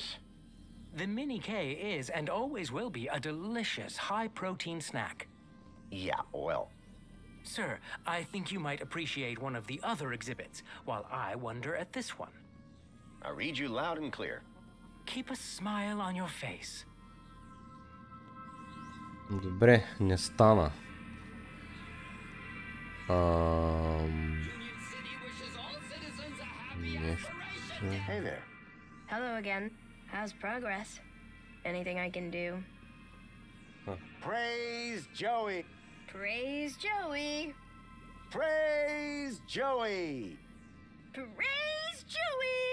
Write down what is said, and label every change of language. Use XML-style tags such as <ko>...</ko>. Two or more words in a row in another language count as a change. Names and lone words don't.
<en>The Mini K is and always will be a delicious high-protein snack. Yeah, well. Sir, I think you might appreciate one of the other exhibits, while I wonder at this one. I read you loud and clear. Keep a smile on your face.</en> <bg>Добре, не стана. Нещо...</bg> <en>Hey there. Hello again. How's progress? Anything I can do? Praise Joey! Praise Joey! Praise Joey! Praise Joey!</en>